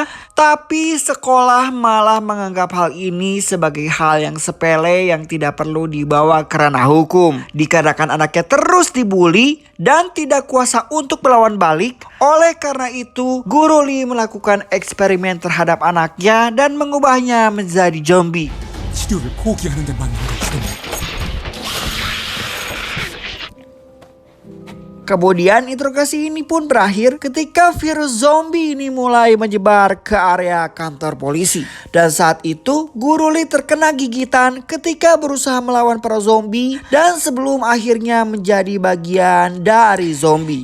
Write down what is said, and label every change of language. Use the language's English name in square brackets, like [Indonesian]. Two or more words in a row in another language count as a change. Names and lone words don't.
[Indonesian] Tapi sekolah malah menganggap hal ini sebagai hal yang sepele yang tidak perlu dibawa ke ranah hukum. Dikarenakan anaknya terus dibully dan tidak kuasa untuk melawan balik. Oleh karena itu, Guru Lee melakukan eksperimen terhadap anaknya dan mengubahnya menjadi zombie. [Korean] 치료를 포기하는 데 맞는 것이다. [Indonesian] Kemudian interogasi ini pun berakhir ketika virus zombie ini mulai menyebar ke area kantor polisi. Dan saat itu Guru Lee terkena gigitan ketika berusaha melawan para zombie dan sebelum akhirnya menjadi bagian dari zombie.